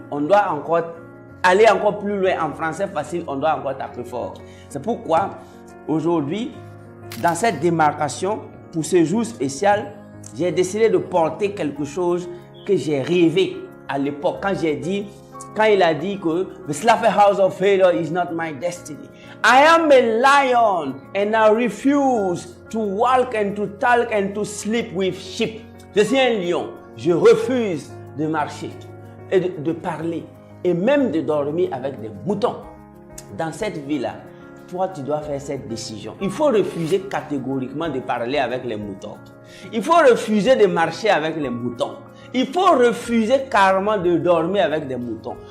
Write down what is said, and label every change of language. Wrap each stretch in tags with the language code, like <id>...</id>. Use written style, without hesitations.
<fr>On doit encore aller encore plus loin. En français facile, on doit encore taper fort. C'est pourquoi aujourd'hui, dans cette démarcation, pour ce jour spécial, j'ai décidé de porter quelque chose que j'ai rêvé à l'époque. Quand il a dit que</fr> <en>the slaughterhouse of failure is not my destiny. I am a lion and I refuse to walk and to talk and to sleep with sheep.</en> <fr>Je suis un lion. Je refuse de marcher et de parler et même de dormir avec des moutons. Dans cette vie-là, toi, tu dois faire cette décision. Il faut refuser catégoriquement de parler avec les moutons. Il faut refuser de marcher avec les moutons. Il faut refuser carrément de dormir avec des moutons.</fr>